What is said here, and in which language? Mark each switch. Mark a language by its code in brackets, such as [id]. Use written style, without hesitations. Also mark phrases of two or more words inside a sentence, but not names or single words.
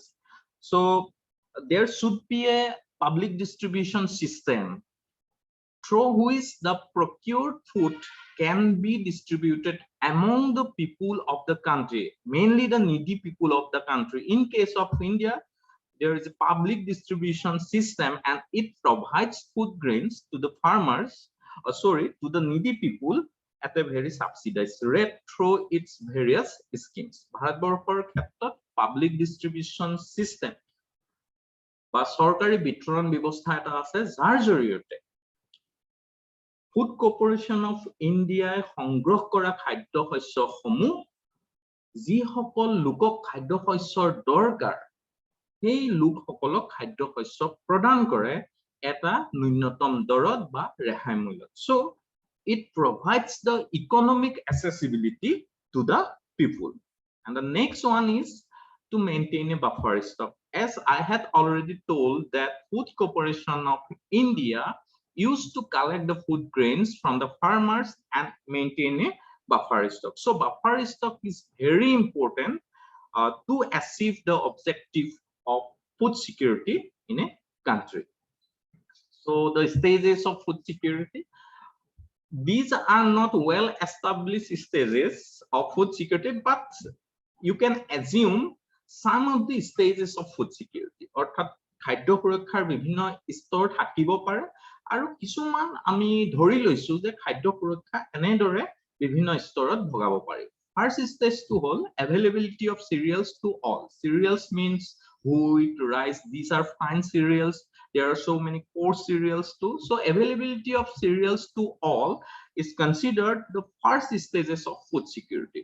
[en] So there should be a public distribution system through which the procured food can be distributed among the people of the country, mainly the needy people of the country. In case of India, there is a public distribution system and it provides food grains to the farmers, to the needy people at a very subsidized rate through its various schemes. [as] ভাৰতবৰ্ষৰ ক্ষেত্ৰত [en] public distribution system [as] বা চৰকাৰী বিতৰণ ব্যৱস্থা এটা আছে, যাৰ জৰিয়তে ফুড কৰ্পোৰেশ্যন অফ ইণ্ডিয়াই সংগ্ৰহ কৰা খাদ্য শস্যসমূহ যিসকল লোকক খাদ্য শস্যৰ দৰকাৰ সেই লোকসকলক খাদ্য শস্য প্ৰদান কৰে এটা ন্যূনতম দৰত বা ৰেহাই মূল্যত। [en] So it provides the economic accessibility to the people. And the next one is to maintain a buffer stock. As I had already told that Food Corporation of India used to collect the food grains from the farmers and maintain a buffer stock. So buffer stock is very important to achieve the objective of food security in a country. So the stages of food security, these are not well established stages of food security, but you can assume some of the stages of food security. [as] অৰ্থাৎ খাদ্য সুৰক্ষাৰ বিভিন্ন স্তৰ থাকিব পাৰে আৰু কিছুমান আমি ধৰি লৈছো যে খাদ্য সুৰক্ষা এনেদৰে বিভিন্ন স্তৰত ভগাব পাৰি। [en] First stage to whole availability of cereals to all. Cereals means wheat, rice, these are fine cereals. There are so many coarse cereals too. So availability of cereals to all is considered the first stages of food security.